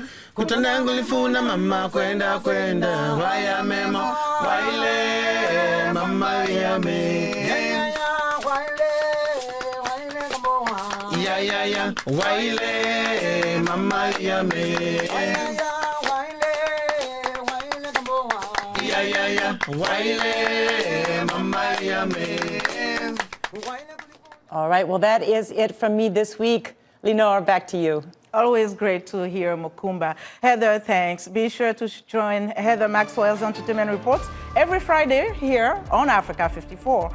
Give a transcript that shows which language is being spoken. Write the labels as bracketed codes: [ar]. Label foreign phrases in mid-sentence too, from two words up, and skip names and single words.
[en] Kotona kulifunda mama kwenda. Waya memo, waile mama yame. Yeah. Waile mama yame. Yeah. Waile mama yame. All right, well, that is it from me this week. Lenore, back to you. Always great to hear Mokumba. Heather, thanks. Be sure to join Heather Maxwell's Entertainment Reports every Friday here on Africa 54.